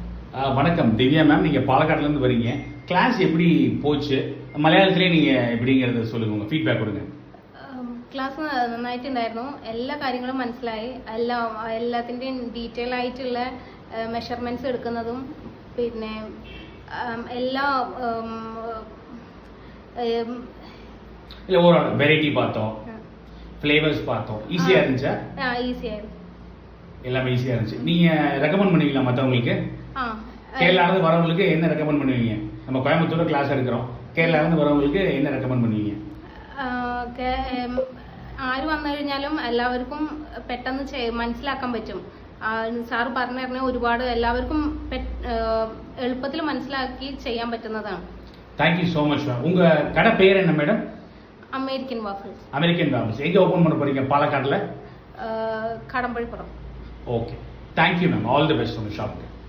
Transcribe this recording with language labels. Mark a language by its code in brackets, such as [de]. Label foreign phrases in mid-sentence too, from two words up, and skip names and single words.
[ta] வணக்கம் திவ்யா மேம், நீங்கள் பாலக்காட்டிலேருந்து வரீங்க. கிளாஸ் எப்படி போச்சு? മലയാളത്തിലേ நீங்கள் எப்படிங்கிறத சொல்லுங்கள், உங்கள் ஃபீட்பேக் கொடுங்க. [ml] ക്ലാസ് നന്നായിട്ടുണ്ടായിരുന്നു. എല്ലാ കാര്യങ്ങളും മനസ്സിലായി. എല്ലാത്തിൻ്റെയും ഡീറ്റെയിൽ ആയിട്ടുള്ള മെഷർമെൻറ്റ്സ് എടുക്കുന്നതും പിന്നെ എല്ലാ [ta] இல்லை ஒரு வெரைட்டி பார்த்தோம், ஃப்ளேவர்ஸ் பார்த்தோம். ஈஸியாக இருந்துச்சா? [ml] ஈஸியாയിരുന്നു. [ta] எல்லாமே ஈஸியாக இருந்துச்சு. நீங்கள் ரெக்கமெண்ட் பண்ணுவீங்களா மற்றவங்களுக்கு? கேரளாவிலேருந்து வரவங்களுக்கு என்ன ரெக்கமெண்ட் பண்ணுவீங்க? நம்ம கோயம்புத்தூர் கிளாஸ் எடுக்கிறோம், கேரளாவிலேருந்து வரவங்களுக்கு என்ன ரெக்கமெண்ட் பண்ணுவீங்க? [ml] ആര് വന്നു കഴിഞ്ഞാലും എല്ലാവർക്കും പെട്ടെന്ന് മനസ്സിലാക്കാൻ പറ്റും. സാറ് പറഞ്ഞു തരുന്ന ഒരുപാട് എല്ലാവർക്കും എളുപ്പത്തിൽ മനസ്സിലാക്കി ചെയ്യാൻ പറ്റുന്നതാണ്. [en] thank you so much ma'am. [ta] உங்கள் கடை பேர் என்ன மேடம்? அமெரிக்கன் வாஃபிள்ஸ். அமெரிக்கன் வாஃபிள்ஸ் எங்கே ஓப்பன் பண்ண போகிறீங்க? பாலக்காட்டில்? கடம்பழிப்புறம். [en] Okay, thank you ma'am. All the best [ta] உங்கள் ஷாப்புக்கு.